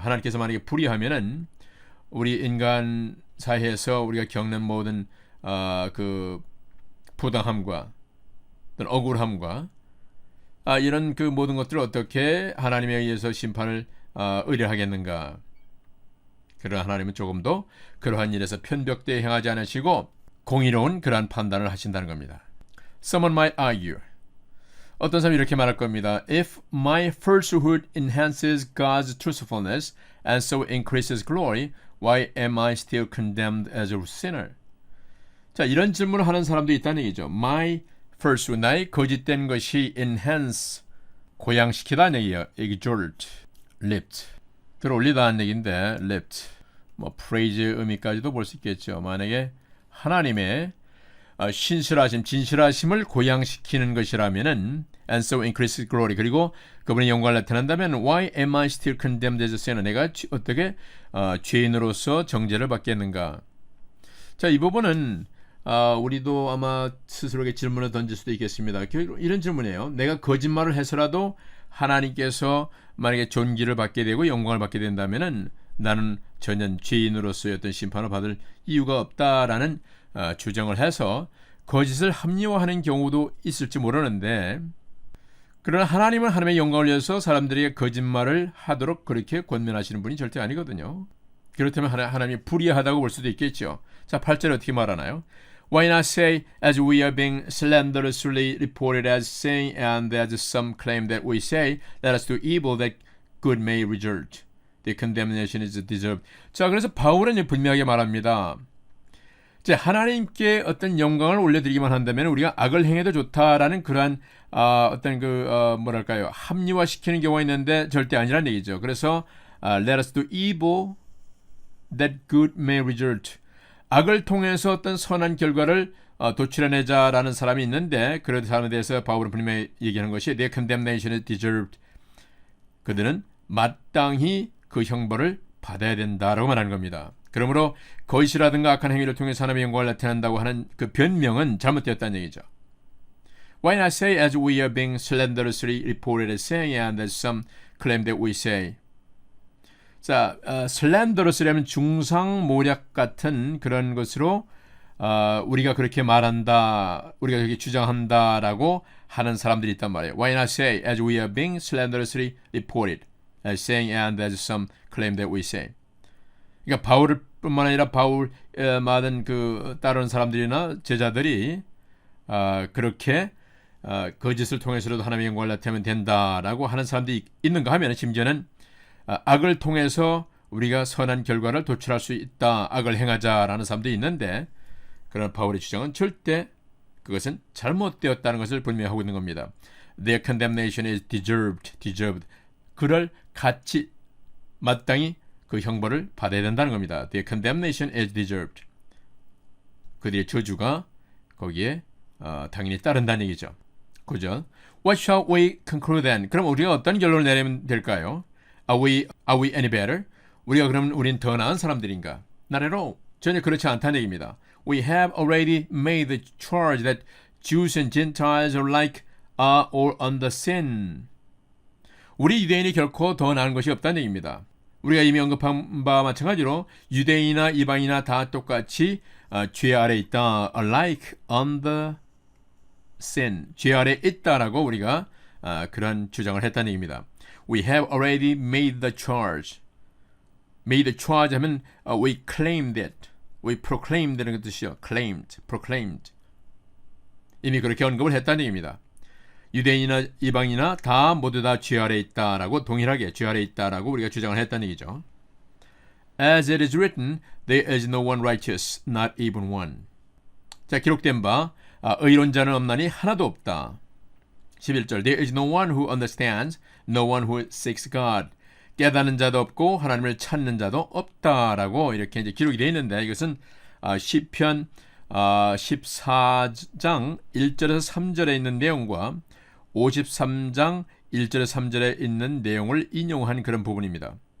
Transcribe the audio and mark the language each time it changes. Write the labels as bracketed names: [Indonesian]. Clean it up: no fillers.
[Korean] 하나님께서 만약에 불의하면은 우리 인간 사회에서 우리가 겪는 모든 그 부당함과 어떤 억울함과 이런 그 모든 것들을 어떻게 하나님에 의해서 심판을 의뢰하겠는가? 그러나 하나님은 조금도 그러한 일에서 편벽되어 행하지 않으시고 공의로운 그러한 판단을 하신다는 겁니다. [English] Someone might argue. [Korean] 어떤 사람이 이렇게 말할 겁니다. [English] If my falsehood enhances God's truthfulness and so increases glory, why am I still condemned as a sinner? [Korean] 자, 이런 질문을 하는 사람도 있다는 얘기죠. [English] My falsehood, [Korean] 나의 거짓된 것이 enhance, 고양시키다는 얘기예요. [English] exalt, lift. [Korean] 들어올리다는 얘기인데 lift, 뭐 praise 의미까지도 볼 수 있겠죠. 만약에 하나님의 신실하심, 진실하심을 고양시키는 것이라면은 [English] and so increases glory, [Korean] 그리고 그분의 영광을 나타낸다면 [English] why am I still condemned as a sinner? [Korean] 내가 어떻게 죄인으로서 정죄를 받겠는가? 자, 이 부분은 우리도 아마 스스로에게 질문을 던질 수도 있겠습니다. 이런 질문이에요. 내가 거짓말을 해서라도 하나님께서 만약에 존귀를 받게 되고 영광을 받게 된다면은 나는 전혀 죄인으로서의 어떤 심판을 받을 이유가 없다라는 주장을 해서 거짓을 합리화하는 경우도 있을지 모르는데, 그러나 하나님은 하나님의 영광을 위해서 사람들에게 거짓말을 하도록 그렇게 권면하시는 분이 절대 아니거든요. 그렇다면 하나님이 불의하다고 볼 수도 있겠죠. 자, 8절에 어떻게 말하나요? [English] Why not say, as we are being slanderously reported as saying, and as some claim that we say, let us do evil that good may result. The condemnation is deserved. [Korean] 자, 그래서 바울은 분명하게 말합니다. 이제 하나님께 어떤 영광을 올려드리기만 한다면 우리가 악을 행해도 좋다라는 그러한 어떤 뭐랄까요, 합리화시키는 경우가 있는데 절대 아니란 얘기죠. [English] 그래서 let us do evil that good may result. [Korean] 악을 통해서 어떤 선한 결과를 도출해내자라는 사람이 있는데 그런 사람에 대해서 바울은 분명히 얘기하는 것이 [English] their condemnation is deserved. [Korean] 그들은 마땅히 그 형벌을 받아야 된다라고 말하는 겁니다. 그러므로 거짓이라든가 악한 행위를 통해서 하나님의 영광을 나타낸다고 하는 그 변명은 잘못되었다는 얘기죠. [English] Why not say as we are being slanderously reported as saying and as some claim that we say. [Korean] 자, slanderous라면 중상모략 같은 그런 것으로 우리가 그렇게 말한다, 우리가 그렇게 주장한다라고 하는 사람들이 있단 말이에요. [English] Why not say as we are being slanderously reported as saying and as some claim that we say. [Korean] 그러니까 바울을 뿐만 아니라 바울 많은 따르는 사람들이나 제자들이 그렇게 거짓을 통해서라도 하나님의 영광을 나타내면 된다라고 하는 사람들이 있는가 하면 심지어는 악을 통해서 우리가 선한 결과를 도출할 수 있다, 악을 행하자라는 사람들이 있는데 그런 바울의 주장은 절대 그것은 잘못되었다는 것을 분명히 하고 있는 겁니다. [English] Their condemnation is deserved. [Korean] 그럴 같이 마땅히 그 형벌을 받아야 된다는 겁니다. [English] Their condemnation is deserved. [Korean] 그들의 저주가 거기에 당연히 따른다는 얘기죠. 그죠? [English] What shall we conclude then? [Korean] 그럼 우리가 어떤 결론을 내리면 될까요? [English] Are we any better? [Korean] 우리가 그러면 우린 더 나은 사람들인가? [English] Not at all. [Korean] 전혀 그렇지 않다는 얘기입니다. [English] We have already made the charge that Jews and Gentiles alike are all under sin. [Korean] 우리 유대인이 결코 더 나은 것이 없다는 얘기입니다. 우리가 이미 언급한 바와 마찬가지로 유대인이나 이방인이나 다 똑같이 죄 아래 있다. [English] alike under sin. [Korean] 죄 아래 있다라고 우리가 그런 주장을 했다는 얘기입니다. [English] We have already made the charge. made the charge 하면 we claimed it. we proclaimed [Korean] 이라는 뜻이요. [English] proclaimed. [Korean] 이미 그렇게 언급을 했다는 얘기입니다. 유대인이나 이방이나 다 모두 다 죄 아래 있다라고 동일하게 죄 아래 있다라고 우리가 주장을 했다는 얘기죠. [English] As it is written, there is no one righteous, not even one. [Korean] 자, 기록된 바 의론자는 없나니 하나도 없다. [English] 11절 There is no one who understands, no one who seeks God. [Korean] 깨닫는 자도 없고 하나님을 찾는 자도 없다라고 이렇게 이제 기록이 되어 있는데 이것은 시편 14장 1절에서 3절에 있는 내용과 53장 1절에서 3절에 있는 내용을 인용한 그런 부분입니다.